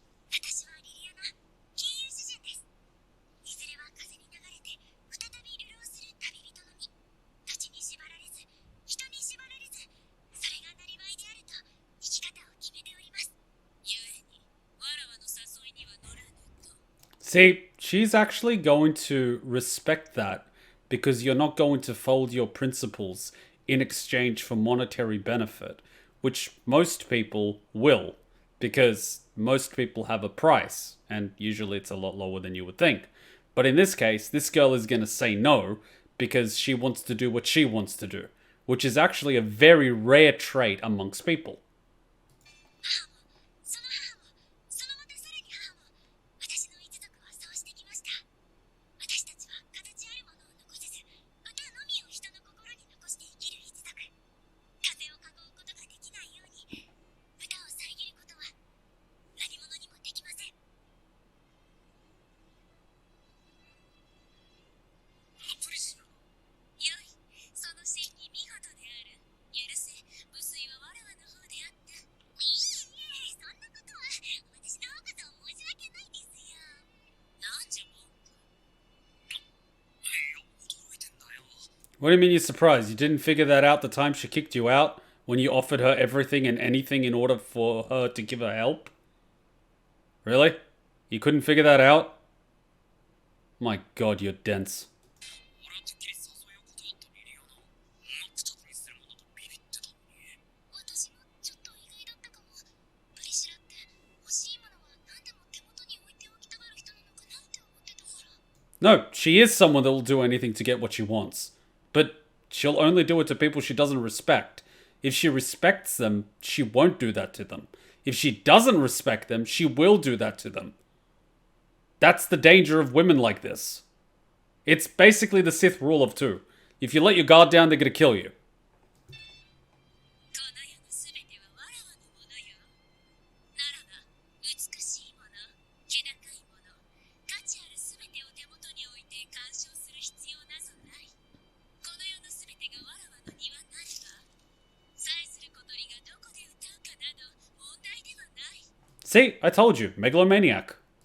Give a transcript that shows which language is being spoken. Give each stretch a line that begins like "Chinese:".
Japanese: 私はリリアナ、金融主人です。いずれは風に流れて再び流浪する旅人の身。土地に縛られず、人に縛られず、それがなりわいであると生き方を決めております。ゆえに、わらわの誘いには乗らぬと。
English: See, she's actually going to respect that because you're not going to fold your principles in exchange for monetary benefit, which most people will, because most people have a price, and usually it's a lot lower than you would think. But in this case, this girl is going to say no because she wants to do what she wants to do, which is actually a very rare trait amongst people.
Japanese: 母も、その母も、そのまたさらに母も、私の一族はそうしてきました。私たちは形あるものを残せず、歌のみを人の心に残して生きる一族。風を囲うことができないように、歌を遮ることは何者にもできません。プリシュラ。よい、その真偽見事である。許せ、無粋はわらわの方であった。いえ、そんなことは私の方こそ申し訳ないですよ。なんじゃ文句。いや、驚いてんだよ。
English: What do you mean you're surprised? You didn't figure that out the time she kicked you out when you offered her everything and anything in order for her to give her help? Really? You couldn't figure that out? My god, you're dense.
Japanese: 俺はてっきり誘いを断ったリリアナ。真っ二つにするものとビビってたのに。私もちょっと意外だったかも。プリシュラって欲しいものは何でも手元に置いておきたがる人なのかなって思ってたから。
English: No, she is someone that will do anything to get what she wants. But she'll only do it to people she doesn't respect. If she respects them, she won't do that to them. If she doesn't respect them, she will do that to them. That's the danger of women like this. It's basically the Sith rule of two. If you let your guard down, they're gonna kill you.
Japanese: この世のすべてはわらわのものよ。ならば、美しいもの、気高いもの、価値あるすべてを手元に置いて鑑賞する必要なぞない。この世のすべてがわらわの庭なれば、祭する小鳥がどこで歌うかなど問題ではない。
English: See, I told you, megalomaniac.